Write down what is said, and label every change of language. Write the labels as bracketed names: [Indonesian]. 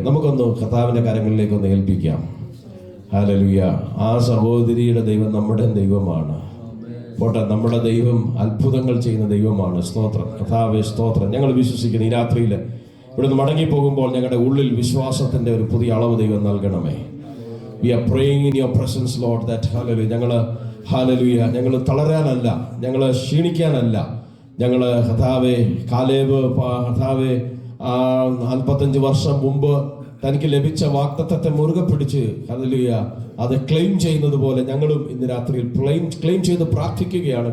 [Malayalam] നമുക്കൊന്ന് കർത്താവിൻ്റെ കരങ്ങളിലേക്കൊന്ന് ഏൽപ്പിക്കാം. ഹല്ലേലൂയ. ആ സഹോദരിയുടെ ദൈവം നമ്മുടെ ദൈവമാണ്. പോട്ടെ, നമ്മുടെ ദൈവം അത്ഭുതങ്ങൾ ചെയ്യുന്ന ദൈവമാണ്. സ്തോത്രം കർത്താവേ, സ്തോത്രം. ഞങ്ങൾ വിശ്വസിക്കുന്നു ഈ രാത്രിയിൽ ഇവിടുന്ന് മടങ്ങിപ്പോകുമ്പോൾ ഞങ്ങളുടെ ഉള്ളിൽ വിശ്വാസത്തിൻ്റെ ഒരു പുതിയ അളവ് ദൈവം നൽകണമേ. [English] We are praying in your presence, Lord, that hallelujah. [Malayalam] ഞങ്ങൾ തളരാനല്ല, ഞങ്ങൾ ക്ഷീണിക്കാനല്ല. ഞങ്ങൾ കർത്താവേ, കാലേബ് കർത്താവേ 45 വർഷം മുമ്പ് തനിക്ക് ലഭിച്ച വാഗ്ദത്തത്തെ മുറുകെ പിടിച്ച് ഹല്ലേലൂയ അത് ക്ലെയിം ചെയ്യുന്നത് പോലെ ഞങ്ങളും ഇന്ന് രാത്രിയിൽ ക്ലെയിം ചെയ്ത് പ്രാർത്ഥിക്കുകയാണ്.